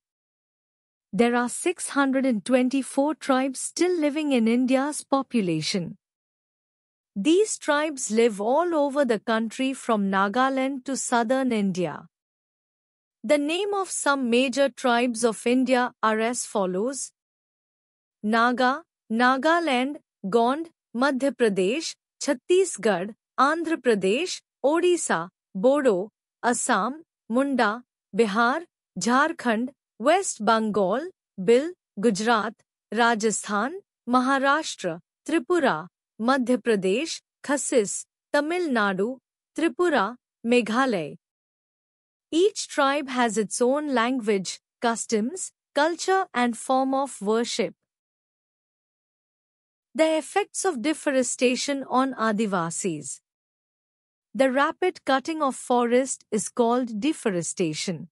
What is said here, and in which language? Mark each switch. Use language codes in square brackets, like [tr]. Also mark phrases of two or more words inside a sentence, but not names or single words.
[en] There are 624 tribes still living in India's population. These tribes live all over the country from Nagaland to southern India. The name of some major tribes of India are as follows: Naga, Nagaland, Gond, Madhya Pradesh, Chhattisgarh, Andhra Pradesh, Odisha, Bodo, Assam, Munda, Bihar, Jharkhand, West Bengal, Bil, Gujarat, Rajasthan, Maharashtra, Tripura, Madhya Pradesh, Khasis, Tamil Nadu, Tripura, Meghalaya. Each tribe has its own language, customs, culture and form of worship. The effects of deforestation on Adivasis. The rapid cutting of forest is called deforestation.